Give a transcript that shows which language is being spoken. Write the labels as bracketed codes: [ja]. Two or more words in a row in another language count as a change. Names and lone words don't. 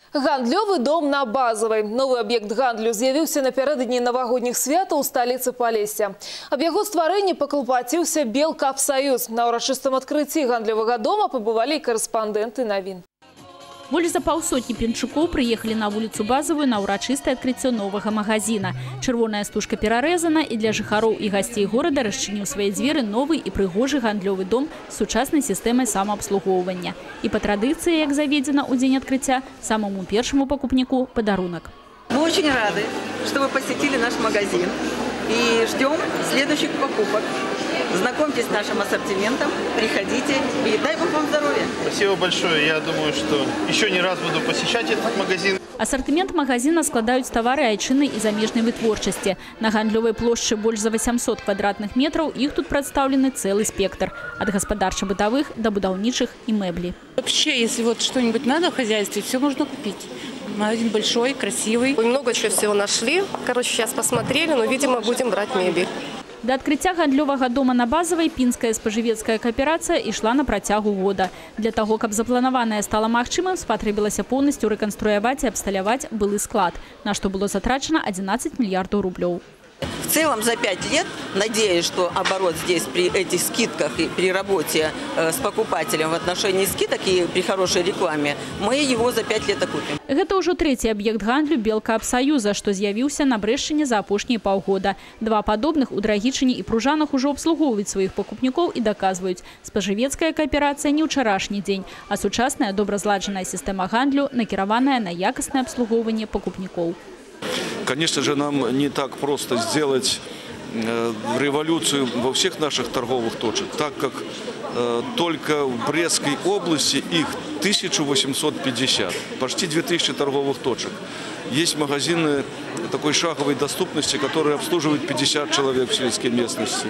[be] Гандлёвы дом на Базовой. Новый объект гандлю з'явіўся напярэдадні навагодніх святаў у сталіцы Полесья. Аб яго стварэнні паклапаціўся Белкапсаюз. На ўрачыстым адкрыцці гандлёвага дома пабывалі карэспандэнты навін. Больш за паўсотні пенчукоў прыехалі на вуліцу Базовую на ўрачыстае адкрыццё новага магазина. Чырвоная стужка перарэзана, і для жыхароў і гасцей горада расчыніў свае дзверы новы і прыгожы гандлёвы дом з сучаснай сістэмай самаабслугоўвання. І па традыцыі, як заведзена ў дзень адкрыцця, самому першаму пакупніку падарунак. [ru] Мы очень рады, что вы посетили наш магазин и ждем следующих покупок. Знакомьтесь с нашим ассортиментом, приходите и дай Бог вам здоровья. Спасибо большое. Я думаю, что еще не раз буду посещать этот магазин. [be] Ассортимент магазина складаюць тавары айчыннай і замежнай вытворчасці. На гандлёвай плошчы больш за 800 квадратных метраў, іх тут прадстаўлены цэлы спектр. Ад гаспадарча-бытавых до будаўнічых і мэблі. [ru] Вообще, если вот что-нибудь надо в хозяйстве, все можно купить. Магазин большой, красивый. Мы много чего всего нашли. Короче, сейчас посмотрели, но, видимо, будем брать мебель. [be] До адкрыцця гандлёвага дома на Базовой пінская спажывецкая кааперацыя ішла на працягу года. Для того, каб запланаванае стала магчымым, спатрэбілася поўнасцю рэканструяваць і абсталяваць былы склад, на што было затрачана 11 мільярдаў рублёў. [ru] В целом за 5 лет, надеюсь, что оборот здесь при этих скидках и при работе с покупателем в отношении скидок и при хорошей рекламе, мы его за 5 лет окупим. [be] Гэта ўжо трэці аб'ект гандлю Белкапсаюза, што з'явіўся на Брэшчыне за апошнія паўгода. Два падобных у Драгічыне і Пружанах ужо абслугоўваюць сваіх пакупнікоў і даказваюць. Спажывецкая кааперацыя не ўчарашні дзень, а сучасная добразладжаная сістэма гандлю, накіраваная на якаснае абслугоўванне пакупнікоў. [ru] Конечно же, нам не так просто сделать революцию во всех наших торговых точках, так как только в Брестской области их 1850, почти 2000 торговых точек. Есть магазины такой шаговой доступности, которые обслуживают 50 человек в сельской местности.